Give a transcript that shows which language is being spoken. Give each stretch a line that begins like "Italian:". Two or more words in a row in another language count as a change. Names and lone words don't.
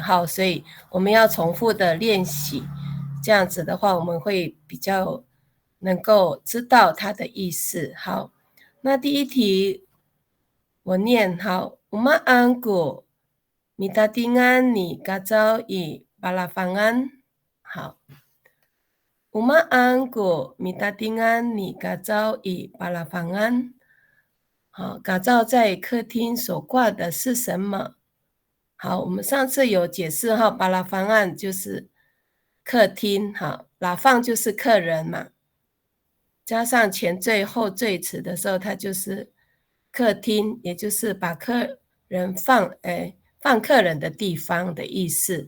Chinese: 好，所以我们要重复的练习。这样子的话，我们会比较能够知道它的意思。好，那第一题我念好，
Amis: Umaan ko mitatingan ni Kacaw i palafangan. 好。Umaan ko mitatingan ni Kacaw i palafangan.
Chinese: 好，嘎早在客厅所挂的是什么？好，我们上次有解释哈，巴拉方案就是客厅，好，拉放就是客人嘛，加上前缀后缀词的时候，它就是客厅，也就是把客人放客人的地方的意思。